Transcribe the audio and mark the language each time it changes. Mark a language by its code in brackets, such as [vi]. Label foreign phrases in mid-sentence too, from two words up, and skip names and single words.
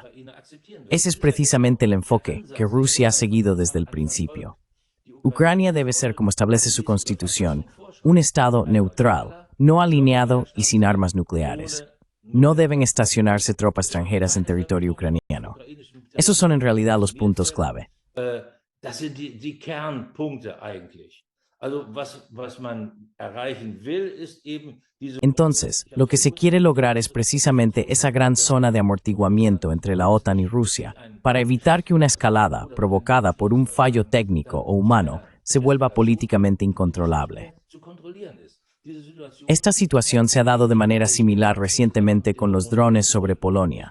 [es] Ese es precisamente el enfoque que Rusia ha seguido desde el principio. Ucrania debe ser, como establece su constitución, un estado neutral, no alineado y sin armas nucleares. No deben estacionarse tropas extranjeras en territorio ucraniano. Esos son en realidad los puntos clave. [de] Das sind die Kernpunkte eigentlich. Also was man erreichen will, ist eben diese. [es] Entonces, lo que se quiere lograr es precisamente esa gran zona de amortiguamiento entre la OTAN y Rusia, para evitar que una escalada provocada por un fallo técnico o humano se vuelva políticamente incontrolable. Esta situación se ha dado de manera similar recientemente con los drones sobre Polonia.